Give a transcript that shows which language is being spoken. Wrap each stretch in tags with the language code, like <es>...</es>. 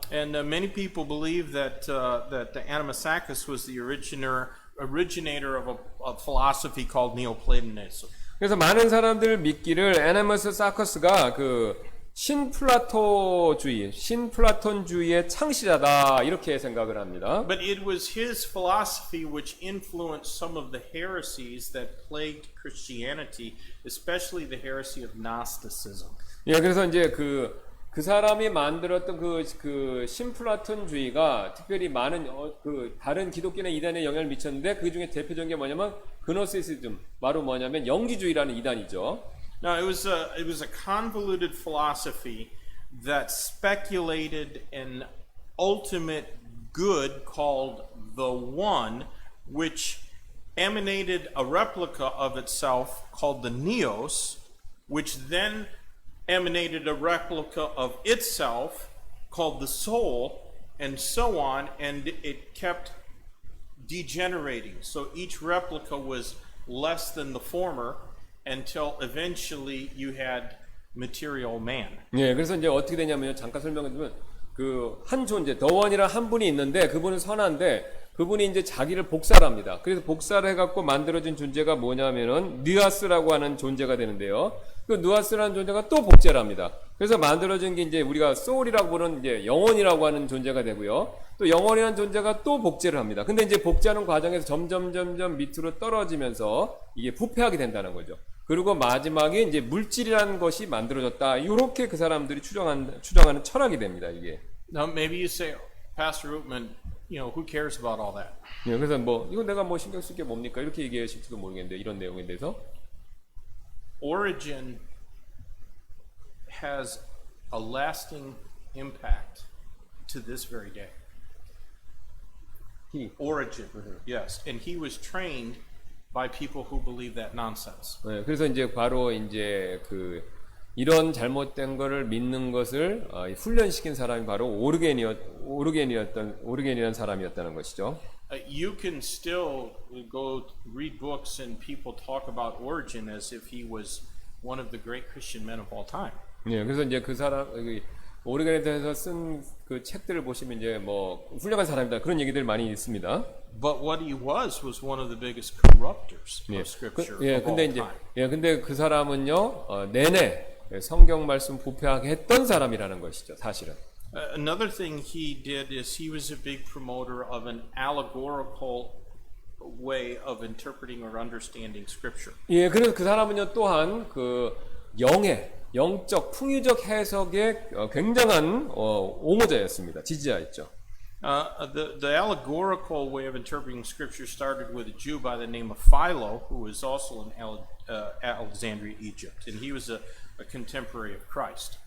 <en>And many people believe that Amminus Saccas was the originator of a philosophy called Neoplatonism.</en> <ko>그래서 많은 사람들 믿기를 에네머스 사커스가 그 신플라톤주의의 창시자다 이렇게 생각을 합니다.</ko> <en>But it was his philosophy which influenced some of the heresies that plagued Christianity, especially the heresy of Gnosticism.</en> <ko>예, 그래서 이제 그 사람이 만들었던 그 신플라톤주의가 특별히 많은 다른 기독교나 이단에 영향을 미쳤는데 그 중에 대표적인 게 뭐냐면 그노시시즘, 바로 뭐냐면 영지주의라는 이단이죠.</ko> <en>Now, it was a convoluted philosophy that speculated an ultimate good called the One, which emanated a replica of itself called the Neos, which then emanated a replica of itself called the Soul, and so on, and it kept degenerating. So each replica was less than the former, until eventually you had material man.</en> <ko>예, 그래서 이제 어떻게 되냐면요. 잠깐 설명해주면 그 한 존재, 더원이라 한 분이 있는데 그분은 선한데 그분이 이제 자기를 복사를 합니다. 그래서 복사를 해갖고 만들어진 존재가 뭐냐면은 느아스라고 하는 존재가 되는데요. 그 느아스라는 존재가 또 복제를 합니다. 그래서 만들어진 게 이제 우리가 소울이라고 부르는 이제 영혼이라고 하는 존재가 되고요. 또 영혼이라는 존재가 또 복제를 합니다. 근데 이제 복제하는 과정에서 점점 밑으로 떨어지면서 이게 부패하게 된다는 거죠. 그리고 마지막에 이제 물질이라는 것이 만들어졌다. 이렇게 그 사람들이 추정하는 철학이 됩니다. 이게.</ko> <en>Now maybe you say, Pastor Rootman, who cares about all that?</en> <ko>예, 그래서 뭐 이거 내가 뭐 신경 쓸 게 뭡니까? 이렇게 얘기하실지도 모르겠는데 이런 내용에 대해서.</ko> <en>Origen has a lasting impact to this very day. Origen, yes, and he was trained by people who believe that nonsense.</en> <ko>네, 그래서 이제 바로 이제 그 이런 잘못된 거를 믿는 것을 훈련시킨 사람이 바로 오르겐이라는 사람이었다는 것이죠.</ko> <en>You can still go read books and people talk about Origen as if he was one of the great Christian men of all time.</en> <ko>네, 그래서 이제 그 사람 오르겐에 대해서 쓴 그 책들을 보시면 이제 뭐 훌륭한 사람이다 그런 얘기들 많이 있습니다.</ko> <en>But what he was one of the biggest corruptors of Scripture of all time.</en> <ko>근데 그 사람은요 내내 성경 말씀 부패하게 했던 사람이라는 것이죠, 사실은.</ko> <en>Another thing he did is he was a big promoter of an allegorical way of interpreting or understanding Scripture.</en> <ko>예, 그래서 그 사람은요 또한 그 영적 풍유적 해석에 굉장한 옹호자였습니다. 지지자였죠.</ko> <en>The allegorical way of interpreting Scripture started with a Jew by the name of Philo, who was also in Alexandria, Egypt, and he was a contemporary of Christ.</en>